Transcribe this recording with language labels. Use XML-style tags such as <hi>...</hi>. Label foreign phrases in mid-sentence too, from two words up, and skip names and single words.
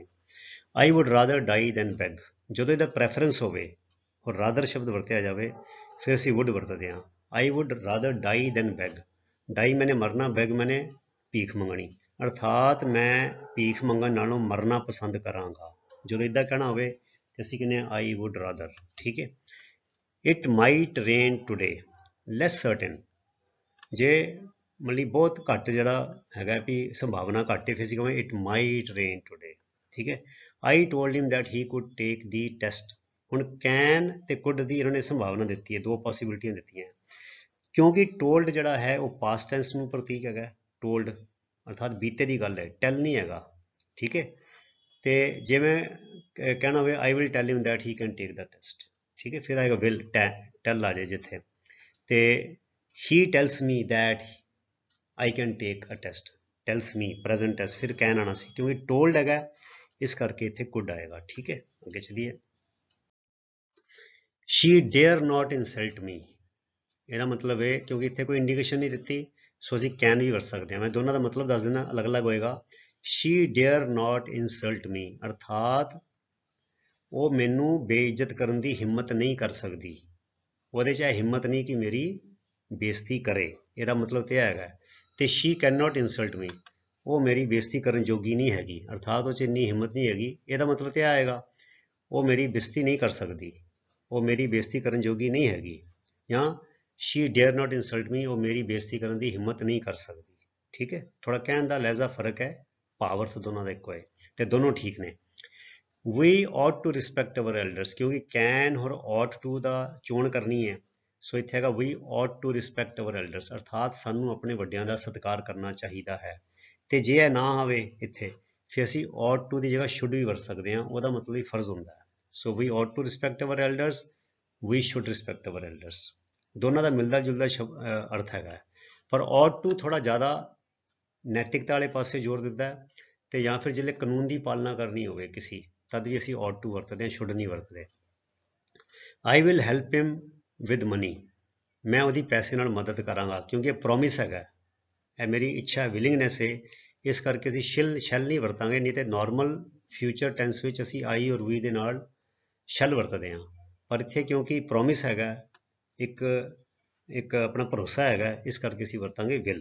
<en>I would rather die than beg,</en> <pa>ਜਦੋਂ ਇਹਦਾ ਪ੍ਰੈਫਰੈਂਸ ਹੋਵੇ ਔਰ ਰਾਦਰ ਸ਼ਬਦ ਵਰਤਿਆ ਜਾਵੇ ਫਿਰ ਅਸੀਂ ਵੁੱਡ ਵਰਤਦੇ ਹਾਂ।</pa> <en>I would rather die than beg,</en> <pa>ਡਾਈ ਮੈਨੇ ਮਰਨਾ, ਬੈਗ ਮੈਨੇ ਭੀਖ ਮੰਗਣੀ, ਅਰਥਾਤ ਮੈਂ ਭੀਖ ਮੰਗਣ ਨਾਲੋਂ ਮਰਨਾ ਪਸੰਦ ਕਰਾਂਗਾ। ਜਦੋਂ ਇਦਾਂ ਕਹਿਣਾ ਹੋਵੇ ਤੇ ਅਸੀਂ ਕਹਿੰਦੇ ਆ</pa> <en>I would rather,</en> <pa>ਠੀਕ ਹੈ।</pa> <en>It might rain today, less certain,</en> <pa>ਜੇ ਮਤਲਬ ਬਹੁਤ ਘੱਟ ਜਿਹੜਾ ਹੈਗਾ ਵੀ ਸੰਭਾਵਨਾ ਘੱਟ ਹੈ ਫਿਜ਼ੀਕਲ,</pa> <en>it might rain today,</en> <pa>ਠੀਕ ਹੈ।</pa> <en>I told him that he could take the test,</en> <pa>ਹੁਣ ਕੈਨ ਤੇ ਕੁਡ ਦੀ ਇਹਨਾਂ ਨੇ ਸੰਭਾਵਨਾ ਦਿੱਤੀ ਹੈ, ਦੋ ਪੋਸੀਬਿਲਿਟੀਆਂ ਦਿੱਤੀਆਂ, ਕਿਉਂਕਿ ਟੋਲਡ ਜਿਹੜਾ ਹੈ ਉਹ</pa> <en>past tense</en> <pa>ਨੂੰ ਪ੍ਰਤੀਕ ਹੈਗਾ, ਟੋਲਡ ਅਰਥਾਤ ਬੀਤੇ ਦੀ ਗੱਲ ਹੈ, ਟੈਲ ਨਹੀਂ ਹੈਗਾ, ਠੀਕ ਹੈ। ਤੇ ਜਿਵੇਂ ਕਹਿਣਾ ਹੋਵੇ</pa> <en>I will tell him that he can take the test,</en> <pa>ਠੀਕ ਹੈ, ਫਿਰ ਆਏਗਾ ਵਿਲ, ਟੈਲ ਆ ਜਾਏ ਜਿੱਥੇ, ਤੇ</pa> <en>he tells me that I can take a test, tells me present tense,</en> <pa>ਫਿਰ can ਆਣਾ ਸੀ ਕਿਉਂਕਿ told ਹੈਗਾ, ਇਸ ਕਰਕੇ ਇੱਥੇ could ਆਏਗਾ, ਠੀਕ ਹੈ। ਅੱਗੇ ਚਲੀਏ,</pa> <en>she dare not insult me,</en> <pa>ਇਹਦਾ ਮਤਲਬ ਹੈ ਕਿਉਂਕਿ ਇੱਥੇ ਕੋਈ ਇੰਡੀਕੇਸ਼ਨ ਨਹੀਂ ਦਿੱਤੀ, ਸੋ ਅਸੀਂ can ਵੀ ਵਰਤ ਸਕਦੇ ਹਾਂ, ਮੈਂ ਦੋਨਾਂ ਦਾ ਮਤਲਬ ਦੱਸ ਦੇਣਾ, ਅਲੱਗ ਅਲੱਗ ਹੋਏਗਾ।</pa> <en>she dare not insult me</en> <pa>ਅਰਥਾਤ ਉਹ ਮੈਨੂੰ ਬੇਇੱਜ਼ਤ ਕਰਨ ਦੀ ਹਿੰਮਤ ਨਹੀਂ ਕਰ ਸਕਦੀ, ਉਹਦੇ 'ਚ ਇਹ ਹਿੰਮਤ ਨਹੀਂ ਕਿ ਮੇਰੀ ਬੇਇੱਜ਼ਤੀ ਕਰੇ, ਇਹਦਾ ਮਤਲਬ ਤੇ ਹੈਗਾ। ਤੇ</pa> <en>she can not insult me,</en> <pa>ਉਹ ਮੇਰੀ ਬੇਇੱਜ਼ਤੀ ਕਰਨ ਜੋਗੀ ਨਹੀਂ ਹੈਗੀ, ਅਰਥਾਤ ਉਹ 'ਚ ਇੰਨੀ ਹਿੰਮਤ ਨਹੀਂ ਹੈਗੀ, ਇਹਦਾ ਮਤਲਬ ਤੇ ਆਏਗਾ ਉਹ ਮੇਰੀ ਬੇਇੱਜ਼ਤੀ ਨਹੀਂ ਕਰ ਸਕਦੀ, ਉਹ ਮੇਰੀ ਬੇਇੱਜ਼ਤੀ ਕਰਨ ਜੋਗੀ ਨਹੀਂ ਹੈਗੀ, ਜਾਂ</pa> <en>she dare not insult me,</en> <pa>ਉਹ ਮੇਰੀ ਬੇਇੱਜ਼ਤੀ ਕਰਨ ਦੀ ਹਿੰਮਤ ਨਹੀਂ ਕਰ ਸਕਦੀ, ਠੀਕ ਹੈ। ਥੋੜਾ ਕਹਿਣ ਦਾ ਲਹਿਜ਼ਾ ਫਰਕ ਹੈ, ਭਾਵ ਅਰਥ ਦੋਨਾਂ ਦਾ ਇੱਕੋ ਹੈ ਤੇ ਦੋਨੋਂ ਠੀਕ ਨੇ।</pa> <en>We ought to respect our elders,</en> <pa>ਕਿਉਂਕਿ can ਔਰ</pa> <en>ought to</en> <pa>ਦਾ ਚੋਣ ਕਰਨੀ ਹੈ, ਸੋ ਇੱਥੇ ਹੈਗਾ</pa> <en>we ought to respect our elders,</en> <pa>ਅਰਥਾਤ ਸਾਨੂੰ ਆਪਣੇ ਵੱਡਿਆਂ ਦਾ ਸਤਿਕਾਰ ਕਰਨਾ ਚਾਹੀਦਾ ਹੈ। ਤੇ ਜੇ ਇਹ ਨਾ ਆਵੇ ਇੱਥੇ, ਫਿਰ ਅਸੀਂ</pa> <en>ought to</en> <pa>ਦੀ ਜਗ੍ਹਾ should ਵੀ ਵਰਤ ਸਕਦੇ ਹਾਂ, ਉਹਦਾ ਮਤਲਬ ਹੀ ਫਰਜ਼ ਹੁੰਦਾ ਹੈ।</pa> <en>ਸੋ we ought to respect our elders, we should respect our elders,</en> <pa>ਦੋਨਾਂ ਦਾ ਮਿਲਦਾ ਜੁਲਦਾ ਅਰਥ ਹੈਗਾ, ਪਰ</pa> <en>ought to</en> <pa>ਥੋੜਾ ਜ਼ਿਆਦਾ ਨੈਤਿਕਤਾ ਵਾਲੇ ਪਾਸੇ ਜ਼ੋਰ ਦਿੰਦਾ ਹੈ, ਤੇ ਜਾਂ ਫਿਰ ਜਿਹੜੇ ਕਾਨੂੰਨ ਦੀ ਪਾਲਣਾ ਕਰਨੀ ਹੋਵੇ ਕਿਸੇ, ਤਦ ਵੀ ਅਸੀਂ</pa> <en>ought to</en> <pa>ਵਰਤਦੇ ਹਾਂ, should ਨਹੀਂ ਵਰਤਦੇ।</pa> <en>I will help him with money,</en> <pa>ਮੈਂ ਉਹਦੀ ਪੈਸੇ ਨਾਲ ਮਦਦ ਕਰਾਂਗਾ, ਕਿਉਂਕਿ ਇਹ ਪ੍ਰੋਮਿਸ ਹੈਗਾ, ਇਹ ਮੇਰੀ ਇੱਛਾ ਹੈ, ਵਿਲਿੰਗਨੈਸ ਹੈ, ਇਸ ਕਰਕੇ ਅਸੀਂ ਸ਼ੈਲ ਨਹੀਂ ਵਰਤਾਂਗੇ, ਨਹੀਂ ਤੇ</pa> <en>normal future tense</en> <pa>ਵਿੱਚ ਅਸੀਂ ਆਈ ਔਰ ਵੀ ਦੇ ਨਾਲ ਸ਼ੈਲ ਵਰਤਦੇ ਹਾਂ, ਪਰ ਇੱਥੇ ਕਿਉਂਕਿ ਪ੍ਰੋਮਿਸ ਹੈਗਾ, ਇੱਕ ਆਪਣਾ ਭਰੋਸਾ ਹੈਗਾ, ਇਸ ਕਰਕੇ ਅਸੀਂ ਵਰਤਾਂਗੇ ਵਿਲ।</pa>